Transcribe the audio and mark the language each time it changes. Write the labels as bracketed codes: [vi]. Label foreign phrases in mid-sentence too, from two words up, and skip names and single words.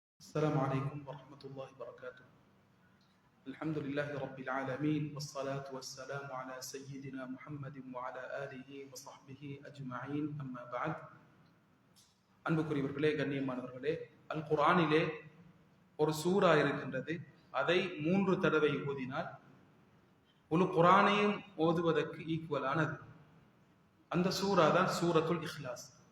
[ar] السلام عليكم ورحمة الله وبركاته. الحمد لله رب العالمين والصلاة والسلام على سيدنا محمد وعلى آله وصحبه أجمعين. أما بعد. [ta] அன்புக்குரியவர்களே, கண்ணியமானவர்களே, அல் குர்ஆனிலே ஒரு சூரா இருக்கின்றது. அதை 3 தடவை ஓதினால் முழு குர்ஆனையும் ஓதுவதற்கு ஈக்குவலானது. அந்த சூரா தான் சூரத்துல் இஹ்லாஸ்.